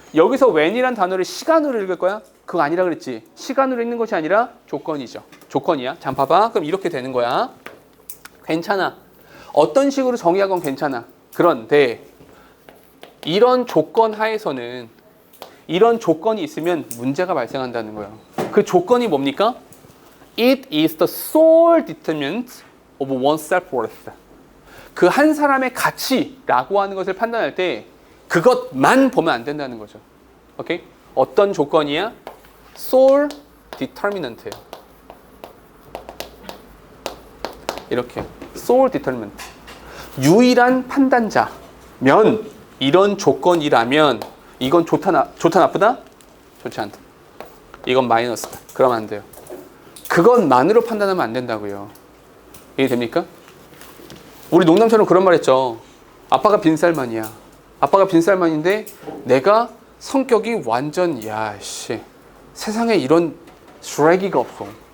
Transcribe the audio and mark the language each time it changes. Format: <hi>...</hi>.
<ko>여기서 when이란 단어를 시간으로 읽을 거야? 그거 아니라 그랬지. 시간으로 읽는 것이 아니라 조건이죠. 조건이야. 잠 봐봐. 그럼 이렇게 되는 거야. 괜찮아. 어떤 식으로 정의하건 괜찮아. 그런데 이런 조건 하에서는 이런 조건이 있으면 문제가 발생한다는 거예요. 그 조건이 뭡니까?</ko> <en>It is the sole determinant of one's self-worth.</en> <ko>그 한 사람의 가치라고 하는 것을 판단할 때 그것만 보면 안 된다는 거죠. 오케이? 어떤 조건이야? sole determinant예요. 이렇게 sole determinant. 유일한 판단자면 이런 조건이라면 이건 좋다 나쁘다? 좋지 않다. 이건 마이너스다. 그러면 안 돼요. 그것만으로 판단하면 안 된다고요. 이해됩니까? 우리 농담처럼 그런 말 했죠. 아빠가 빈살만이야. 아빠가 빈살만인데 내가 성격이 완전 야씨 세상에 이런 쓰레기가 없어.</ko>